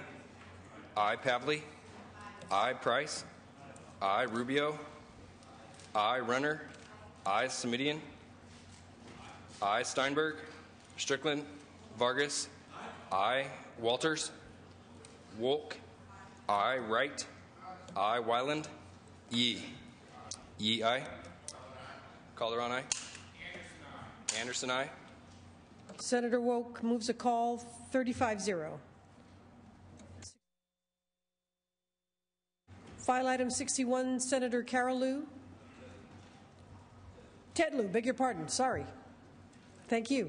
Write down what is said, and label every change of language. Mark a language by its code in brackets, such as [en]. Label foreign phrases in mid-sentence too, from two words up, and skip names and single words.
[en] Aye. Pavley. Aye. Price. Aye. Rubio. Aye. Runner. Aye. Semidian. Aye. Steinberg. Strickland. Vargas. Aye. Walters. Wolk. I, Wright. I, Wyland. Yee. Yee, aye. Calderon, aye. Anderson, aye. Senator Woke moves a call 35-0. File item 61, Senator Carol Liu. Ted Lieu, beg your pardon, sorry. Thank you.